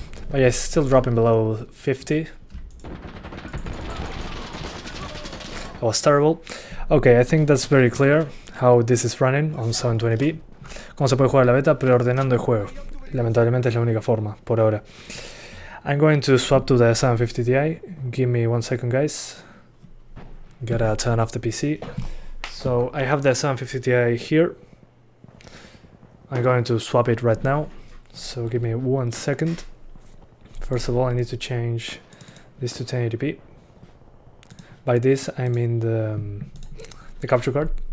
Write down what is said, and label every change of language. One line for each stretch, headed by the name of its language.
English: But yeah, it's still dropping below 50. That was terrible. Okay, I think that's very clear how this is running on 720p.
Spanish: Cómo se puede jugar la beta preordenando el juego. Lamentablemente es la única forma, por ahora.
English: I'm going to swap to the 750 Ti. Give me 1 second, guys. Gotta turn off the PC. So I have the 750 Ti here. I'm going to swap it right now, so give me 1 second. First of all, I need to change this to 1080p. By this I mean the capture card.